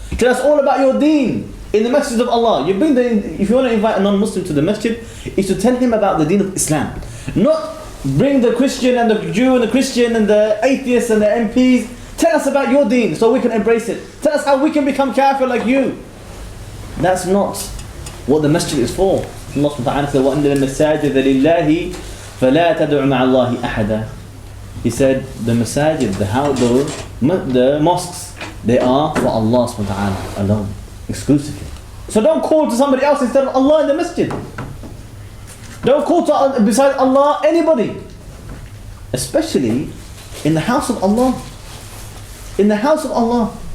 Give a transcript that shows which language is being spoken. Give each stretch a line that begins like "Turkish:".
English: Tell us all about your deen in the masjid of Allah. You bring if you want to invite a non-Muslim to the masjid, is to tell him about the deen of Islam. Not bring the Christian and the Jew and the Christian and the atheists and the MPs. Tell us about your deen so we can embrace it. Tell us how we can become kafir like you. That's not what the masjid is for.
Arabic: Allah subhanahu wa ta'ala said, وَأَنَّ الْمَسَاجِدَ لِلَّهِ فَلَا تَدْعُ مَعَ اللَّهِ أَحَدًا.
English: He said the masajid, the mosques, they are for Allah subhanahu wa ta'ala alone, exclusively. So don't call to somebody else instead of Allah in the masjid. Don't call to besides Allah anybody, especially in the house of Allah. In the house of Allah.